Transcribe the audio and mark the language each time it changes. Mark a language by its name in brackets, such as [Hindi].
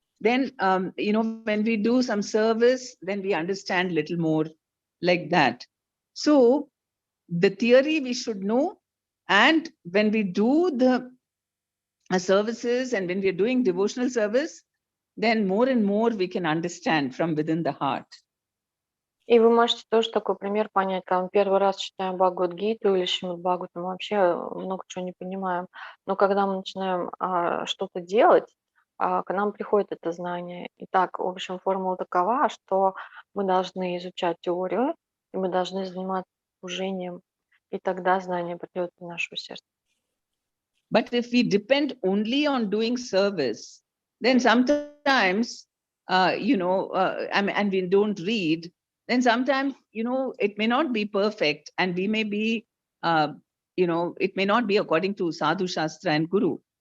[English] Then, when we do some service, then we understand little more like that. So the theory we should know, and when we do the services and when we are doing devotional service, then more and more we can understand from within the heart. [Russian] И вы можете тоже такой пример понять, там первый раз читаем Бхагавад-гиту или Шримад Бхагаватам, вообще много чего не понимаем. Но когда мы начинаем что-то делать, к нам приходит это знание. Итак, в общем, формула такова, что мы должны изучать теорию, и мы должны заниматься служением, и тогда знание придет в наше сердце. [English] But if we depend only on doing service, then sometimes, and we don't read, then sometimes, it may not be perfect, and we may be, it may not be according to Sadhu Shastra and Guru.